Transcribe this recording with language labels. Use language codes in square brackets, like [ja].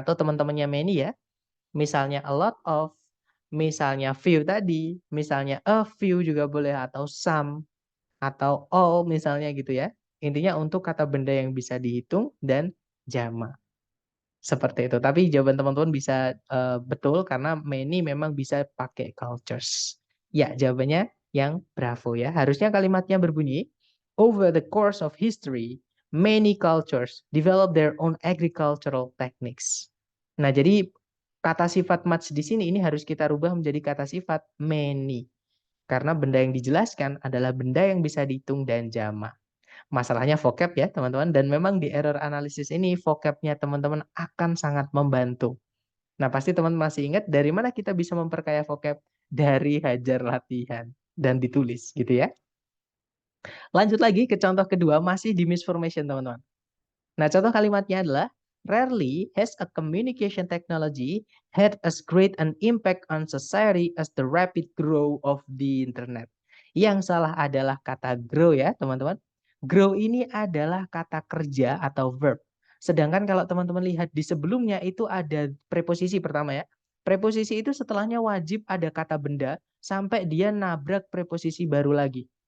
[id] Atau teman-temannya many ya. Misalnya a lot of, misalnya few tadi, misalnya a few juga boleh, atau some, atau all misalnya gitu ya. Intinya untuk kata benda yang bisa dihitung dan jamak. Seperti itu. Tapi jawaban teman-teman bisa betul karena many memang bisa pakai cultures. Ya, jawabannya yang bravo ya. Harusnya kalimatnya berbunyi, [en] over the course of history, many cultures develop their own agricultural techniques. [id] Nah, jadi kata sifat much di sini ini harus kita rubah menjadi kata sifat many. Karena benda yang dijelaskan adalah benda yang bisa dihitung dan jamak. Masalahnya vocab ya teman-teman, dan memang di error analisis ini vocabnya teman-teman akan sangat membantu. Nah, pasti teman masih ingat dari mana kita bisa memperkaya vocab? Dari hajar latihan dan ditulis gitu ya. Lanjut lagi ke contoh kedua, masih di misformation teman-teman. Nah, contoh kalimatnya adalah [en] rarely has a communication technology had as great an impact on society as the rapid growth of the internet. [id] Yang salah adalah kata grow ya, teman-teman. Grow ini adalah kata kerja atau verb. Sedangkan kalau teman-teman lihat di sebelumnya itu ada preposisi pertama ya. Preposisi itu setelahnya wajib ada kata benda sampai dia nabrak preposisi baru lagi.